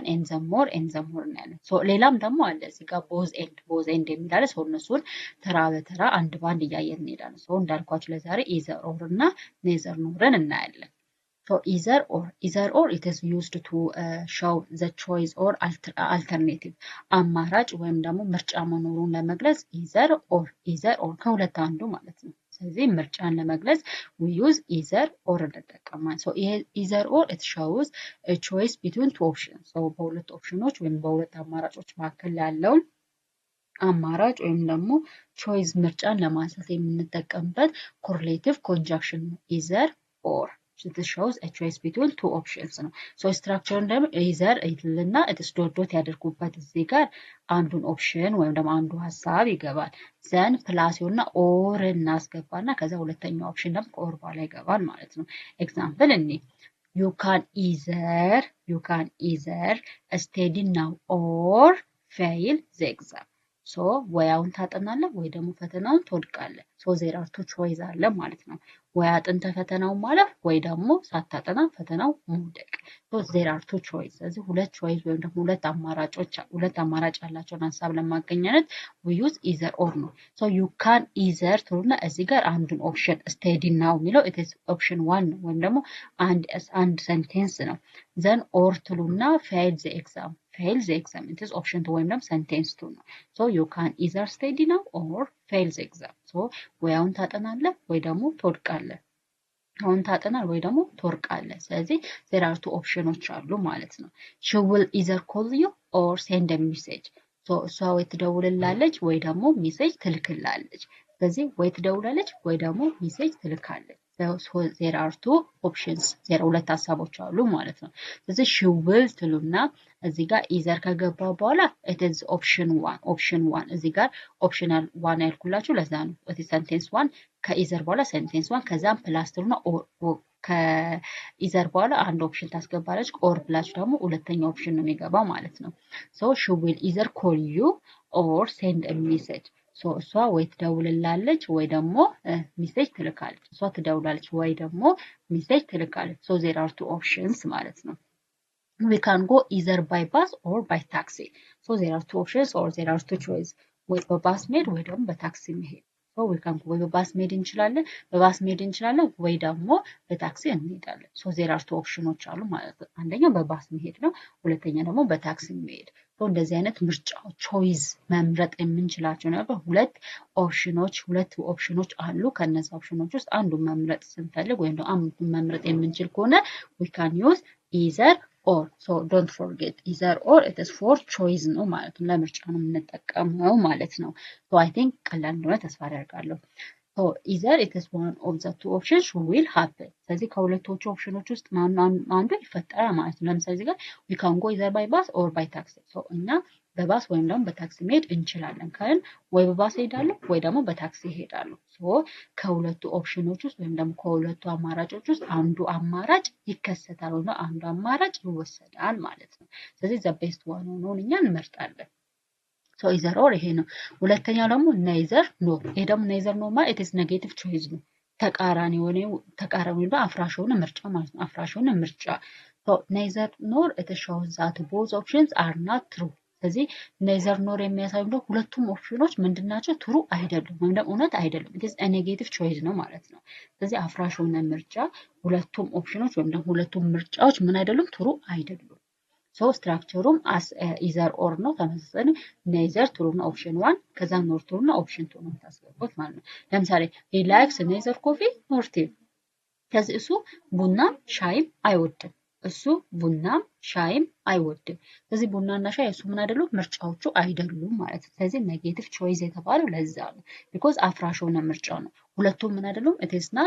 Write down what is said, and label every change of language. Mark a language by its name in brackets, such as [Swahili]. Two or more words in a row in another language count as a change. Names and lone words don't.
[English] and the more [Amharic] እናያለን። ሌላም ደግሞ አለ እዚህ ጋር [English] both and [Amharic] የሚላለ እነሱን ተራ በተራ አንድ ባንድ እያየን እንሄዳለን። እንዳልኳችሁ ለዛሬ [English] either or [Amharic] እና [English] neither nor [Amharic] እናያለን። [English] either or it is used to show the choice or alternative [Amharic] አማራጭ ወይም ደግሞ ምርጫ መኖሩን ለመግለጽ [English] either or [Amharic] ከሁለት አንዱ ማለት ነው። ስለዚህ ምርጫን ለመግለጽ [English] we use either [Amharic] or እንጠቀማለን። ይሄ [English] either or it shows a choice between two options [Amharic] በሁለት ኦፕሽኖች ወይም በሁለት አማራጮች መካከል ያለውን አማራጭ ወይም ደግሞ choice ምርጫን ለማንሳት የምንጠቀምበት [English] correlative conjunction [Amharic] ነው [English] either or it shows a choice between two options [Amharic] ነው። structure ደግሞ either እና [English] it is [Amharic] ዶት ያደርጉበት እዚህ ጋር አንዱን ኦፕሽን ወይም ደግሞ አንዱ ሐሳብ ይገባል። [English] then plus [Amharic] እና or እናስገባና ከዛ ሁለተኛው ኦፕሽን ደግሞ ከኦር በኋላ ይገባል ማለት ነው። [English] example you can either study now or fail the exam [Amharic] ወይ አሁን ታጠናለህ ወይ ደግሞ ፈተናውን ትወድቃለህ። [English] there are two choice [Amharic] አለ ማለት ነው። ወይ አጥንተህ ፈተናውን ማለፍ ወይ ደግሞ ሳታጠና ፈተናው መውደቅ። [English] there are two choice [Amharic] ስለዚህ ሁለት choice ወይም ደግሞ ሁለት አማራጭ ያላቸውን ሐሳብ ለማገናኘት [English] we use either or [Amharic] ነው። [English] you can either [Amharic] ትሉና እዚህ ጋር አንዱን ኦፕሽን [English] study now [Amharic] የሚለው [English] it is option 1 [Amharic] ነው ወይም ደግሞ አንድ ሴንቴንስ ነው። [English] then or [Amharic] ትሉና [English] fail the exam it is option 2 [Amharic] ወይም ደግሞ [English] sentence 2 [Amharic] ነው። [English] you can either study now or fail the exam [Amharic] ወይ አሁን ታጠናለህ ወይ ደግሞ ትወድቃለህ። አሁን ታጠናል ወይ ደግሞ ትወድቃለህ። ስለዚህ [English] there are two options [Amharic] አሉ ማለት ነው። [English] she will either call you or send a message [Amharic] እሷ ወይ ትደውልላለች ወይ ደግሞ ሜሴጅ ትልክላለች። ስለዚህ ወይ ትደውላለች ወይ ደግሞ ሜሴጅ ትልካለች። [English] there are two options [Amharic] ሁለት ሀሳቦች አሉ ማለት ነው ስለዚህ [English] she will [Amharic] ትሉና እዚህ ጋር either ከገባ በኋላ [English] it is option 1 [Amharic] እዚህ ጋር [English] optional 1 [Amharic] ያልኩላችሁ ለዛ ነው [English] it is sentence 1 [Amharic] ከኢዘር በኋላ [English] sentence 1 [Amharic] ከዛም ፕላስ ትሉና ከኢዘር በኋላ አንድ ኦፕሽን ታስገባለች ኦር ብላችሁ ደግሞ ሁለተኛ ኦፕሽን ነው የሚገባው ማለት ነው [English] so she will either call you or send a message so [Amharic] እሷ ወይ ትደውልላለች ወይ ደግሞ ሜሴጅ ትልካለች እሷ ትደውላለች ወይ ደግሞ ሜሴጅ ትልካለች [English] so there are two options [Amharic] ማለት ነው [English] we can go either by bus or by taxi so there are two options or there are two choices [Amharic] ወይ በባስ መሄድ ወይ ደግሞ በታክሲ መሄድ [English] so we can go [Amharic] በባስ መሄድ እንችላለን በባስ መሄድ እንችላለን ወይ ደግሞ በታክሲ እንሄዳለን [English] so there are two options [Amharic] አሉ ማለት ነው አንደኛው በባስ መሄድ ነው ሁለተኛ ደግሞ በታክሲ መሄድ so እንደዚህ አይነት ምርጫው ቾይስ መምረጥ የምንችላቸው ነገር ሁለት ኦፕሽኖች አሉ ከነዛ ኦፕሽኖች ውስጥ አንዱን መምረጥ ስንፈልግ ወይም ደግሞ አንዱን መምረጥ የምንችል ከሆነ [English] we can use either or so don't forget either or it is for choice [Amharic] ነው ማለት ነው ለምርጫ ነው የምንጠቀመው ማለት ነው [English] so I think [Amharic] ቀላል እንደሆነ ተስፋ አደርጋለሁ [English] so either it is one of the two options will happen [Amharic] ስለዚህ ከሁለቶቹ ኦፕሽኖች ውስጥ አንዱ ይፈጠራል ማለት ነው ለምሳሌ እዚህ ጋር [English] we can go either by bus or by taxi so [Amharic] እና በባስ ወይም ደግሞ በታክሲ መሄድ እንችላለን ካልን ወይ በባስ ሄዳለሁ ወይ ደግሞ በታክሲ ሄዳለሁ so ከሁለቱ ኦፕሽኖች ውስጥ ወይም ደግሞ ከሁለቱ አማራጮች ውስጥ አንዱ አማራጭ ይከሰታል ወይ አንዱ አማራጭ ይወሰዳል ማለት ነው ስለዚህ [English] the best one [Amharic] ነው እኛ እንመርጣለን [English] so either or [Amharic] ይሄ ነው ሁለተኛው ደግሞ [English] neither nor [Amharic] ይሄ ደግሞ [English] neither nor [Amharic] ማለት [English] it is negative choice [Amharic] ነው ተቃራኒ ነው አፍራሽ ሆነ ምርጫ ማለት ነው አፍራሽ ሆነ ምርጫ [English] so neither nor it shows that both options are not true [Amharic] ስለዚህ [English] neither nor [Amharic] የሚያሳየው ደግሞ ሁለቱም ኦፕሽኖች ምንድናቸው ትሩ አይደሉም ወይም ደግሞ እውነት አይደሉም [English] it is a negative choice [Amharic] ነው ማለት ነው ስለዚህ አፍራሽ ሆነ ምርጫ ሁለቱም ኦፕሽኖች ወይም ደግሞ ሁለቱም ምርጫዎች ምን አይደሉም ትሩ አይደሉም so ስትራክቸሩም [English] as either or [Amharic] ነው ተመሳሳይ [English] neither true [Amharic] ነው [English] option 1 [Amharic] ከዛ [English] nor true [Amharic] ነው [English] option 2 [Amharic] ነው ታስገቡት ማለት ነው ለምሳሌ [English] he likes neither coffee nor tea [Amharic] ከዚህ እሱ ቡናም ሻይም አይወድም እሱ ቡናም ሻይም አይወድም ስለዚህ ቡናና ሻይ እሱ ምን አይደሉም ምርጫዎቹ አይደሉም ማለት ነው ስለዚህ [English] negative choice [Amharic] የተባለው ለዛ ነው because አፍራሽ ሆነ ምርጫው ነው ሁለቱም ምን አይደሉም [English] it is not